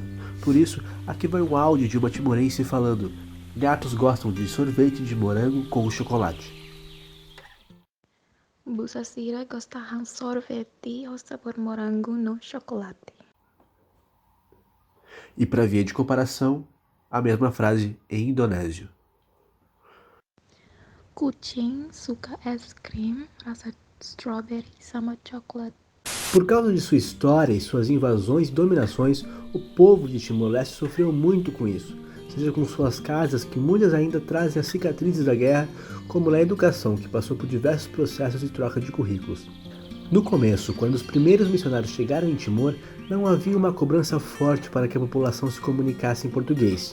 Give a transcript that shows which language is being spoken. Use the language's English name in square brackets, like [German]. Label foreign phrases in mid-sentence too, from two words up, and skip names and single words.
[Portuguese] Por isso, aqui vai um áudio de uma timorense falando: gatos gostam de sorvete de morango com chocolate. [Tetum] Bu Sasira gostahan sorvete ao sabor morango no chocolate. [Portuguese] E para via de comparação, a mesma frase em indonésio. [Indonesian] Kucing suka es krim rasa strawberry sama coklat. [Portuguese] Por causa de sua história e suas invasões e dominações, o povo de Timor-Leste sofreu muito com isso, seja com suas casas, que muitas ainda trazem as cicatrizes da guerra, como na educação, que passou por diversos processos de troca de currículos. No começo, quando os primeiros missionários chegaram em Timor, não havia uma cobrança forte para que a população se comunicasse em português.